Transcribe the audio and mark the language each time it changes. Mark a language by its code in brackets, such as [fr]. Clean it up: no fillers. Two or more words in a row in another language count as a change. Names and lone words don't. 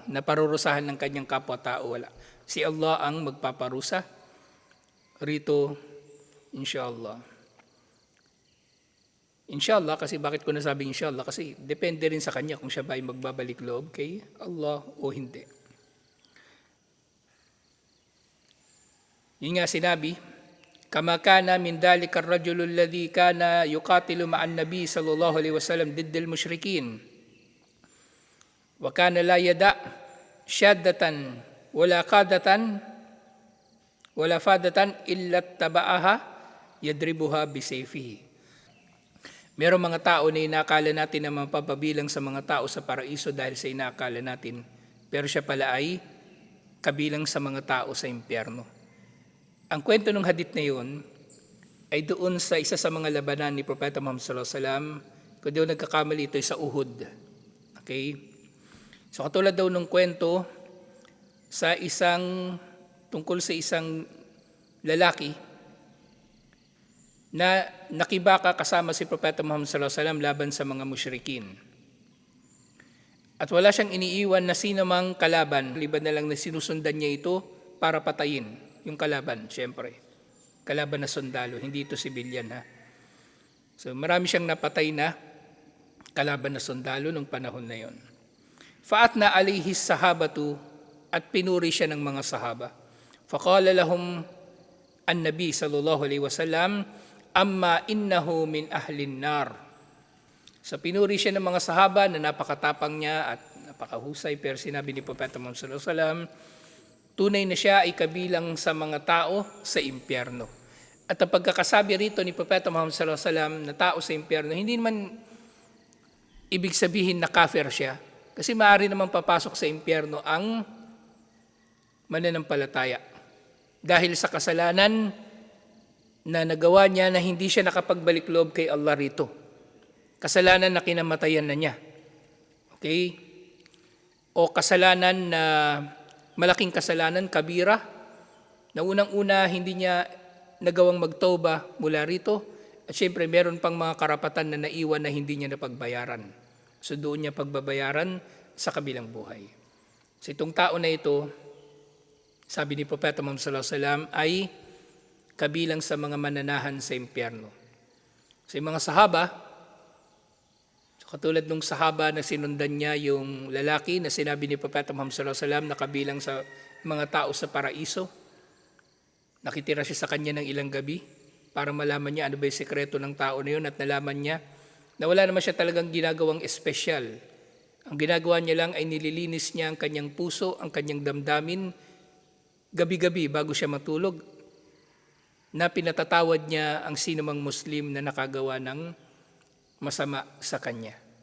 [tl] Naparurusahan ng kanyang kapwa-tao, wala. Si Allah ang magpaparusa rito, inshallah. Inshallah, kasi bakit ko nasabing inshallah? Kasi depende rin sa kanya kung siya ba ay magbabalik loob kay Allah o hindi. Yun nga sinabi, [ar] كما كان من ذلك الرجل الذي كان يقاتل مع النبي صلى الله عليه وسلم ضد المشركين وكان لا يدع شاذة ولا قاذة ولا فاذة إلا تبعها يضربها بسيفه. [tl] Merong mga tao na inakala natin na mapapabilang sa mga tao sa paraiso dahil sa inakala natin, pero siya pala ay kabilang sa mga tao sa impyerno. Ang kwento ng hadith na yun ay doon sa isa sa mga labanan ni Propeta Muhammad [ar] صلى الله عليه وسلم. [tl] Kung di ako nagkakamali, ito ay sa Uhud. Okay? So katulad daw ng kwento sa tungkol sa isang lalaki na nakibaka kasama si Propeta Muhammad [ar] صلى الله عليه وسلم [tl] laban sa mga musyrikin. At wala siyang iniiwan na sino mang kalaban, liban na lang na sinusundan niya ito para patayin. Yung kalaban, siyempre. Kalaban na sundalo, hindi ito sibilyan ha. So marami siyang napatay na kalaban na sundalo nung panahon na yon. [ar] فأثنى عليه الصحابة, [tl] at pinuri siya ng mga sahaba. [ar] فقال لهم النبي صلى الله عليه وسلم أما إنه من أهل النار. [tl] So pinuri siya ng mga sahaba na napakatapang niya at napakahusay, pero sinabi ni Propeta Muhammad [ar] صلى الله عليه وسلم, [tl] tunay na siya ay kabilang sa mga tao sa impyerno. At ang pagkakasabi rito ni Propeta Muhammad [ar] صلى الله عليه وسلم [tl] na tao sa impyerno, hindi naman ibig sabihin na kafir siya. Kasi maaari naman papasok sa impyerno ang mananampalataya. Dahil sa kasalanan na nagawa niya na hindi siya nakapagbalik loob kay Allah rito. Kasalanan na kinamatayan na niya. Okay? O kasalanan na malaking kasalanan, kabira, na unang-una hindi niya nagawang magtauba mula rito, at syempre meron pang mga karapatan na naiwan na hindi niya napagbayaran. So doon niya pagbabayaran sa kabilang buhay. So itong tao na ito, sabi ni Propeta Muhammad [ar] صلى الله عليه وسلم, [tl] ay kabilang sa mga mananahan sa impyerno. So yung mga sahaba, katulad nung sahaba na sinundan niya yung lalaki na sinabi ni Propeta Muhammad [ar] صلى الله عليه وسلم [tl] na kabilang sa mga tao sa paraiso. Nakitira siya sa kanya ng ilang gabi para malaman niya ano ba yung sekreto ng tao na yun, at nalaman niya na wala naman siya talagang ginagawang espesyal. Ang ginagawa niya lang ay nililinis niya ang kanyang puso, ang kanyang damdamin, gabi-gabi bago siya matulog, na pinatatawad niya ang sinumang Muslim na nakagawa ng masama sa kanya.